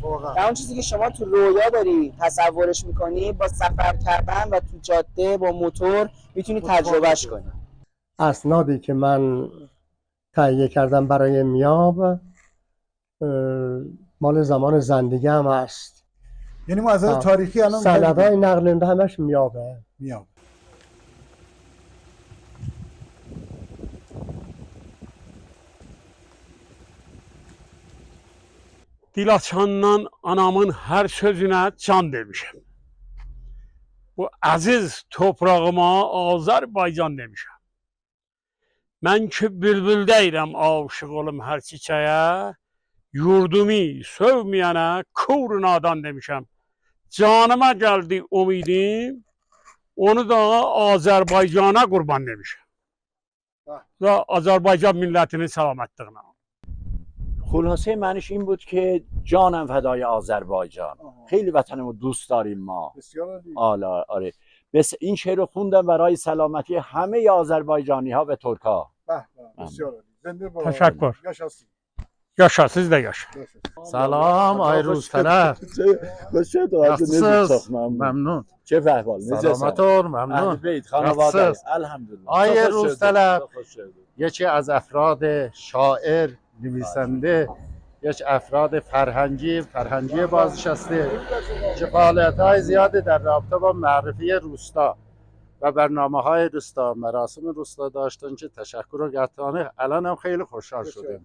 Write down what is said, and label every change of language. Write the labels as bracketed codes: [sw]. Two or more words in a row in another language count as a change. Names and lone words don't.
[fa] و اون چیزی که شما تو رویا داری تصورش میکنی با سفر کردن و تو جاده با موتور میتونی تجربهش کنی. اسنادی که من تهیه کردم برای میاب مال زمان زندگی هم هست. یعنی ما از نظر تاریخی الان سندهای نقل همش میابه. میاب. [az] Dilaçandan anamın her sözüne can demişim. Bu aziz toprağıma Azerbaycan demişim. Ben ki bülbül deyirəm aşık olum her çiçeğe, yurdumu sövmeyene kur nadan demişim. Canıma geldi umidim, onu da Azerbaycan'a kurban demişim. Ve Azerbaycan milletinin selametliğine. [fa] خلاصه معنیش این بود که جانم فدای آذربایجان. خیلی وطنمو دوست داریم ما. آره. بس این شعر رو خوندم برای سلامتی همه آذربایجانی ها و ترک ها. [az] Teşekkür. Yaşa siz de yaşa. [fa] سلام آی روزطلب. [az] Nasılsınız? [fa] ممنون. چه احوال؟ سلامتون ممنون. بیت خانواده الحمدلله. آی روزطلب یکی از افراد شاعر نویسنده یک افراد فرهنگی بازنشسته که فعالیت‌های زیادی در رابطه با معرفی روستا و برنامه‌های روستا مراسم روستا داشتن که تشکر و گتانه الان هم خیلی خوشحال شدیم